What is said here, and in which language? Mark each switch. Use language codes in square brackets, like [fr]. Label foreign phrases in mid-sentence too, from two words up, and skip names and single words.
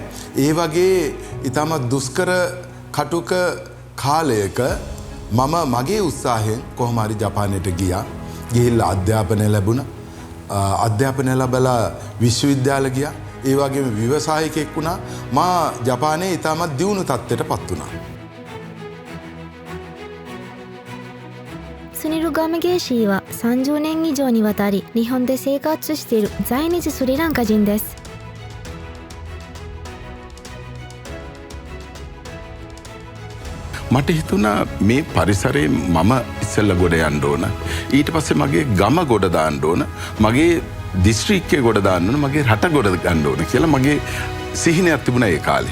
[si] ඒ වගේ ඊටම දුෂ්කර කටුක කාලයක මම මගේ උත්සාහයෙන් කොහොම හරි ජපානයට ගියා. ගිහිල්ලා අධ්‍යාපනය ලැබුණා. අධ්‍යාපනය ලැබලා විශ්වවිද්‍යාල ගියා. ඒ වගේම ව්‍යවසායිකයෙක් වුණා. මා ජපානයේ ඊටමත් දියුණු තත්ත්වයටපත් වුණා. [ja] スニルガムゲーシーは30年以上にわたり日本で生活している在日スリランカ人です。 [si] මට හිතුණා මේ පරිසරයේ මම ඉස්සෙල්ලා ගොඩ යන්න ඕන. ඊට පස්සේ මගේ ගම ගොඩ දාන්න ඕන. මගේ දිස්ත්‍රික්කය ගොඩ දාන්න ඕන. මගේ රට ගොඩ ගන්න ඕන කියලා මගේ සිහිනයක් තිබුණා ඒ කාලේ.